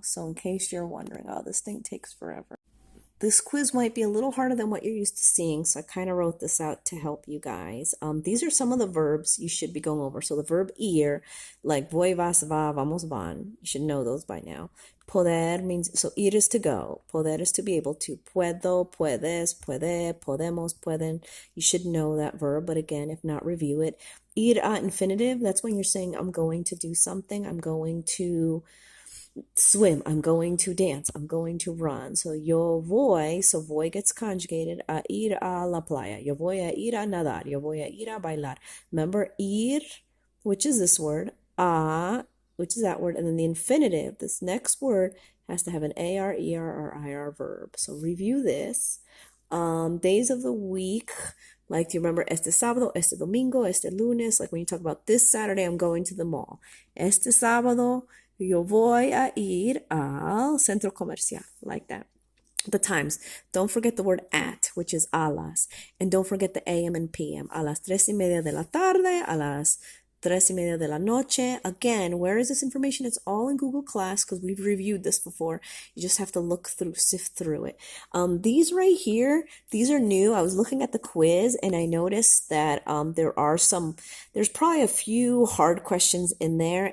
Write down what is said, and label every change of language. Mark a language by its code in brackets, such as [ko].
[en] So in case you're wondering, oh, this thing takes forever. This quiz might be a little harder than what you're used to seeing, so I kind of wrote this out to help you guys. These are some of the verbs you should be going over. So the verb ir, like [es] voy, vas, va, vamos, van. [en] You should know those by now. Poder means, so ir is to go. Poder is to be able to. [es] Puedo, puedes, puede, podemos, pueden. [en] You should know that verb, but again, if not, review it. Ir a infinitive, that's when you're saying I'm going to do something. I'm going to swim, I'm going to dance, I'm going to run. [es] So yo voy, so voy [en] gets conjugated, [es] a ir a la playa. Yo voy a ir a nadar. Yo voy a ir a bailar. [en] Remember, ir, which is this word, a, which is that word, and then the infinitive, this next word, has to have an AR, ER, or IR verb. So review this. Days of the week, like, do you remember [es] este sábado, este domingo, este lunes? [en] Like when you talk about this Saturday, I'm going to the mall. [es] Este sábado, yo voy a ir al centro comercial, [en] like that. The times, don't forget the word at, which is [es] a las, [en] and don't forget the AM and PM. [es] A las 3:30 de la tarde, a las 3:30 de la noche. [en] Again, where is this information? It's all in Google Class because we've reviewed this before. You just have to look through, sift through it. These right here, these are new. I was looking at the quiz and I noticed that there's probably a few hard questions in there.